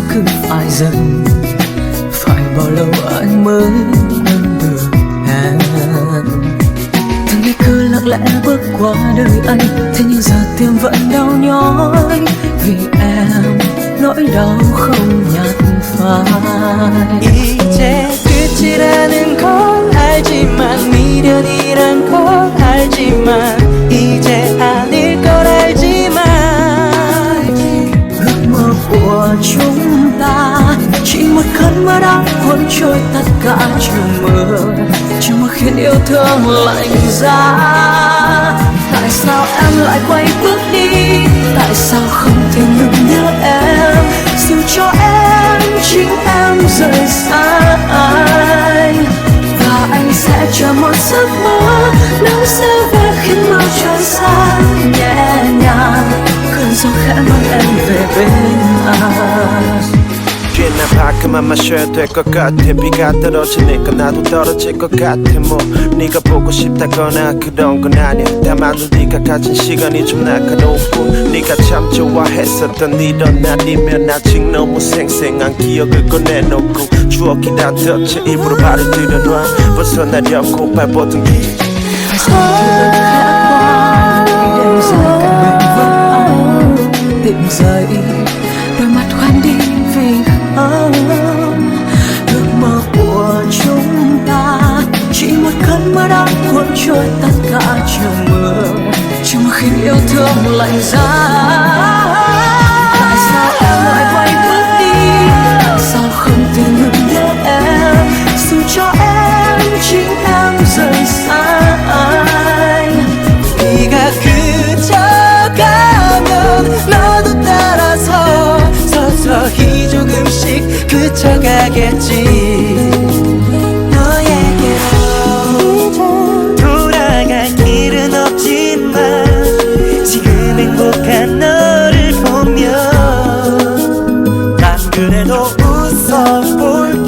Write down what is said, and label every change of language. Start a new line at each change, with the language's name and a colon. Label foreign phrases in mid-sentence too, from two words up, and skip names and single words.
Vietnamese: phải dừng, phải bao lâu anh mới quên được em. Từng ngày cứ lặng lẽ bước qua đời anh, thế nhưng giờ tim vẫn đau nhói vì em, nỗi đau không nhạt phai.
Korean: 이제 끝이라는 걸 알지만 미련이란 걸 알지만 이제 아닐 걸 알지만
Vietnamese: ước mơ của chúng ta chỉ một cơn mưa đã cuốn trôi tất cả chiều mưa, chiều mưa khiến yêu thương lạnh giá. Tại sao em lại quay bước đi, tại sao không thể ngừng nhớ em, dù cho em chính em rời xa anh. Và anh sẽ chờ một giấc mơ, nắng sẽ về khiến mưa trôi xa nhẹ nhàng, cơn gió khẽ mang em về bên anh.
Korean: 꽤나 바크만 마셔야 될 것 같아. 비가 떨어지니까 나도 떨어질 것 같아. 뭐 네가 보고 싶다거나 그런 건 아니야. 다만 네가 가진 시간이 좀 날카롭고 네가 참 좋아했었던 이런 날이면 아직 너무 생생한 기억을 꺼내놓고 추억이 다 덮쳐 입으로 발을 들여놔. 벗어나려고 발뻗은 길
Vietnamese: tỉnh dậy, đôi mắt khoan đi vì không. Ước mơ của chúng ta chỉ một cơn mưa đã cuốn trôi tất cả chiều mưa, chiều mưa khiến yêu thương lạnh giá. Tại sao em lại quay bước đi, tại sao không thể ngừng nhớ em, dù cho em chính em rời xa anh.
Korean: 네가 그쳐가면 너도 따라서 서서히 조금씩 그쳐가겠지. 너에게로 돌아갈 길은 없지만 지금 행복한 너를 보며 난 그래도 웃어볼게.